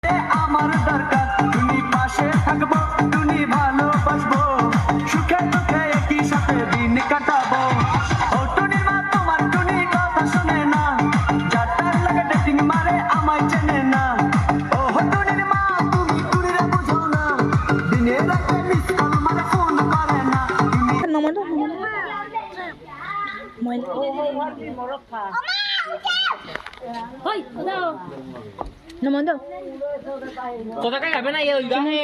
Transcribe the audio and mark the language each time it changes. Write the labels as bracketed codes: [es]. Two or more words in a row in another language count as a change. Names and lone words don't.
[bn] আমার দরকার তুমি পাশে থাকবো তুমি ভালোবাসবো সুখে দুঃখে একই সাথে দিন কাটাবো ও টুনির মা তোমার টুনি কথা শুনে না যাটার লাগে ডেটিং মারে আমায় চেনে না ও টুনির মা তুমি টুনিরে বুঝো না দিনে রাতে [en] miss call [bn] মারে ফোন করে না তুমি [id] Nomor tuh. Kota kan gak pernah ya udah